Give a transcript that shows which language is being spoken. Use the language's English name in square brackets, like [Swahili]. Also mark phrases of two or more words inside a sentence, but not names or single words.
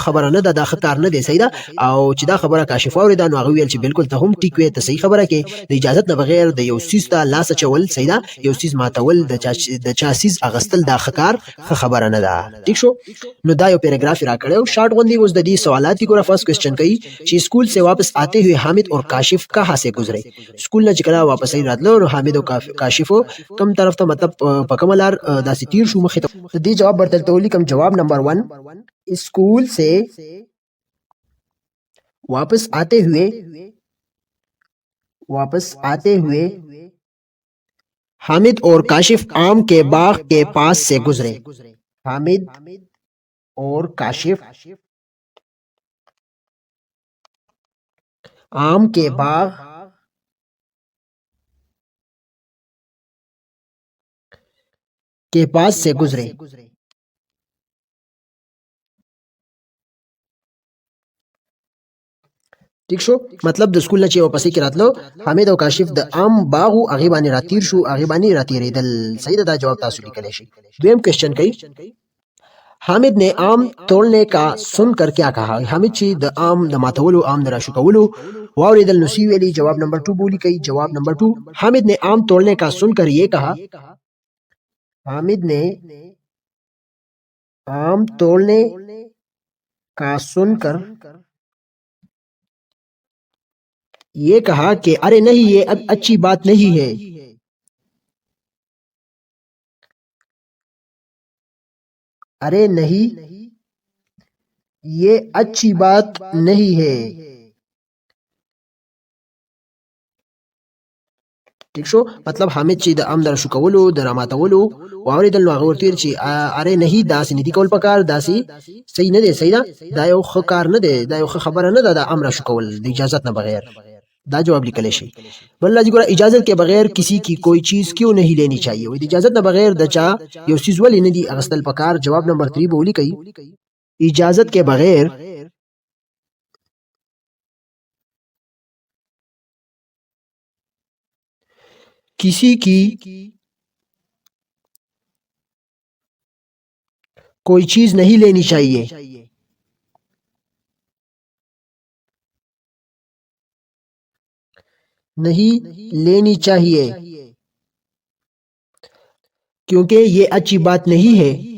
[Pashto] خبره نه دا خطر نه دی سیدا او چې دا خبره کاشف اوریدا نو هغه ویل چې بالکل ته هم ټیک وې ته صحیح خبره کې د اجازه نه بغیر د یو سیس ته لاس چول سیدا یو سیس ماتول د چا سیس اغستل دا خکار خبره نه ده ٹھیک شو نو دا یو پیراګراف را کړو شارټ غوندي اوس د دې سوالات کو فرست کوېسچن کوي چې [Urdu] اسکول سے واپس آتے ہوئے حامد اور کاشف کہاں سے گزرے [Pashto] اسکول نه چکلا واپس راتلو نو حامد او کاشف کم طرف ته مطلب پکملار داسې تیر شو مخه ته دې جواب ورته تولی کم جواب نمبر 1 [Urdu] اسکول سے واپس آتے ہوئے حامد اور کاشف آم کے باغ کے پاس سے گزرے حامد اور کاشف آم کے باغ کے پاس سے گزرے [Pashto] ٹھیک شو مطلب د سکول نه چې واپسې کې راتلو حامد او کاشف د عام باغو هغه باندې راتیر شو هغه باندې راتیریدل صحیح دا جواب تاسو لیکلی شي دویم کوېسچن کوي [Urdu] حامد نے آم توڑنے کا سن کر کیا کہا [Pashto] حامد چې د آم د ماتولو آم د راشو کولو واوریدل نو سی ویلی جواب نمبر 2 بولی کوي جواب نمبر 2 [Urdu] حامد نے آم توڑنے کا سن کر یہ کہا حامد نے آم توڑنے کا سن کر یہ کہا کہ ارے نہیں یہ اچھی بات نہیں ہے ارے نہیں یہ اچھی بات نہیں ہے [Pashto] ٹھیک شو مطلب حامد چې د ام در شو کولو د راماتولو واوریدل نو هغه ورته چې اره نه داسې ندی کول پکار داسې صحیح نه دی صحیح دا یو ښه کار نه دی دا یو ښه خبره نه ده د امر شو کول د اجازت نه بغیر دا جواب لیکل شي بل لږ ګره [Urdu] اجازت کے بغیر کسی کی کوئی چیز کیوں نہیں لینی چاہیے [Pashto] و د اجازت نه بغیر د چا یو چیز ولې نه دی اغستل پکار جواب نمبر 3 بولی کوي [Urdu] اجازت کے بغیر کسی کی کوئی چیز نہیں لینی چاہیے نہیں لینی چاہیے کیونکہ یہ اچھی بات نہیں ہے